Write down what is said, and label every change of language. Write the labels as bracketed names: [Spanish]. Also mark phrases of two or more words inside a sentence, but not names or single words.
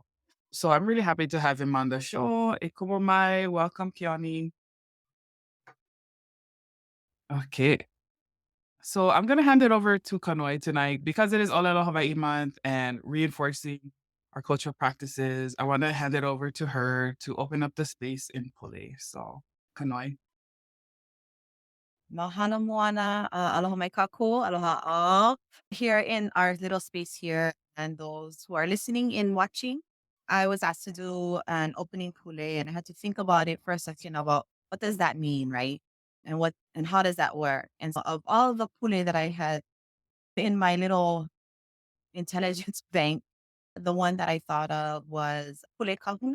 [English] So I'm really happy to have him on the show. [Hawaiian] Ikumo mai, [English] welcome, Keoni. Okay. So I'm gonna hand it over to Kanoi tonight because it is Olelo Hawaii Month and reinforcing our cultural practices. I want to hand it over to her to open up the space in Pule. So Kanoi. [Hawaiian] Mahana moana, aloha mai kako, aloha all. [English] Here in our little space here, and those who are listening and watching, I was asked to do an opening pule, and I had to think about it for a second about what does that mean, right? And how does that work? And so of all the pule that I had in my little intelligence bank, the one that I thought of was [Hawaiian] pule kahuna.